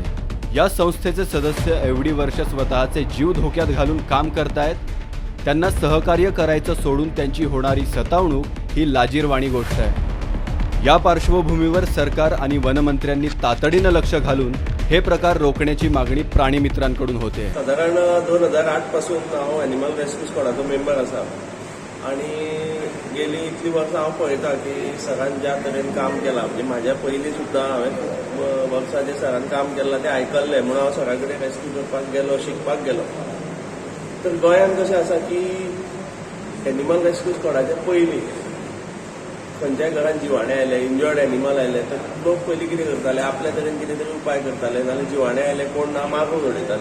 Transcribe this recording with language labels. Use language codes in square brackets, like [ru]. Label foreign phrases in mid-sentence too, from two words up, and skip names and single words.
[mr] या संस्थेचे सदस्य एवढी वर्ष स्वतःचे जीव धोक्यात घालून काम करतायत, त्यांना सहकार्य करायचं सोडून त्यांची होणारी सतावणूक ही लाजिरवाणी गोष्ट आहे। या पार्श्वभूमीवर सरकार आणि वनमंत्र्यांनी तातडीनं लक्ष घालून हे प्रकार रोखण्याची मागणी प्राणीमित्रांकडून होते। [kok] साधारण 2008 पासून हांव [en] animal rescue squadacho [kok] मेंबर आसा आणि गेली इतली वर्सां हांव पळयता की सरान ज्या तरेन काम केलां, म्हणजे म्हाज्या पयलीं सुद्दां हांवें खूब वर्सां जे सरान काम केलां तें आयकल्लें, म्हणून हांव सरा कडेन रेस्क्यू करपाक गेलो, शिकपाक गेलो। तर गोंयांत कशें आसा की [en] animal rescue squadache [kok] पयलीं खंयच्याय घरांत जिवाणें आयले, [en] injured animal [kok] आयले, तर लोक पयलीं कितें करताले, आपल्या तरेन कितें तरी उपाय करताले, नाजाल्यार जिवाणें आयले कोण ना मारून उडयताले।